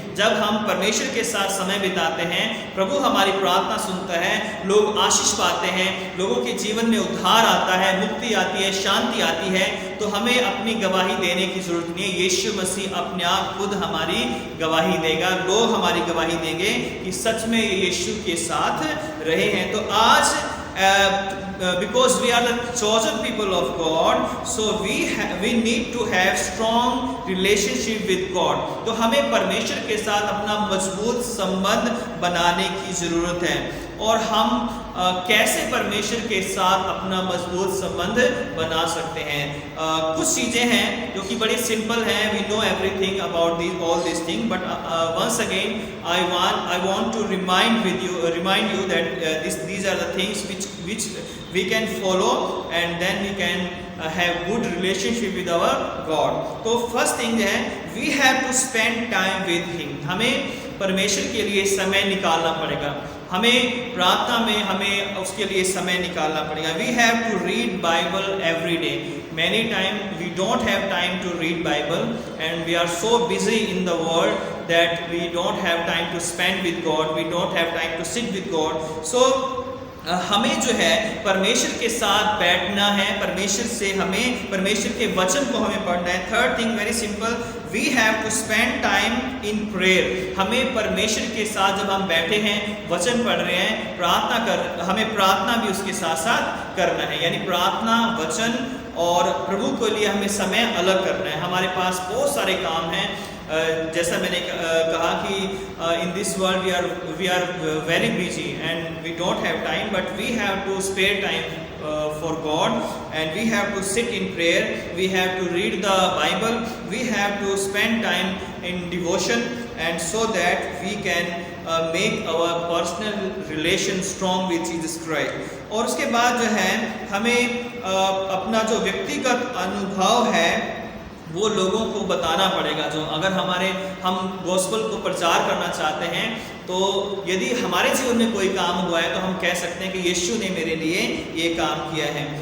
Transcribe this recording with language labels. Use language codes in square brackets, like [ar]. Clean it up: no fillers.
[hi] जब हम परमेश्वर के साथ समय बिताते हैं, प्रभु हमारी प्रार्थना सुनता है, लोग आशीष पाते हैं, लोगों के जीवन में उद्धार आता है, मुक्ति आती है, शांति आती है। तो हमें अपनी गवाही देने की ज़रूरत नहीं है। यीशु मसीह अपने आप खुद हमारी गवाही देगा, लोग हमारी गवाही देंगे कि सच में यीशु के साथ रहे हैं। तो आज [en] because we are the chosen people of God, so we need to have strong relationship with God. [hi] तो हमें परमेश्वर के साथ अपना मजबूत संबंध बनाने की ज़रूरत है। और हम कैसे परमेश्वर के साथ अपना मजबूत संबंध बना सकते हैं? कुछ चीज़ें हैं जो कि बड़ी सिंपल हैं। [en] We know everything about all this thing, but once again I want to remind you that these are the things which we can follow, and then we can have good relationship with our God. तो first thing है, we have to spend time with him. [hi] हमें परमेश्वर के लिए समय निकालना पड़ेगा। हमें प्रार्थना में हमें उसके लिए समय निकालना पड़ेगा। [en] We have to read Bible every day. Many times we don't have time to read Bible, and we are so busy in the world that we don't have time to spend with God. We don't have time to sit with God. [hi] So हमें जो है परमेश्वर के साथ बैठना है, परमेश्वर के वचन को हमें पढ़ना है। [en] Third thing very simple, we have to spend time in prayer. [hi] हमें परमेश्वर के साथ जब हम बैठे हैं, वचन पढ़ रहे हैं, हमें प्रार्थना भी उसके साथ साथ करना है। यानी प्रार्थना, वचन और प्रभु के लिए हमें समय अलग करना है। हमारे पास बहुत सारे काम हैं। जैसा मैंने कहा कि [en] In this world we are very busy and we don't have time, but we have to spare time for God, and we have to sit in prayer, we have to read the Bible, we have to spend time in devotion, and so that we can make our personal relation strong with Jesus Christ. [hi] और उसके बाद जो है हमें अपना जो व्यक्तिगत अनुभव है वो लोगों को बताना पड़ेगा। जो अगर हम गॉस्पेल को प्रचार करना चाहते हैं, तो यदि हमारे जीवन में कोई काम हुआ है तो हम कह सकते हैं कि यीशु ने मेरे लिए ये काम किया है।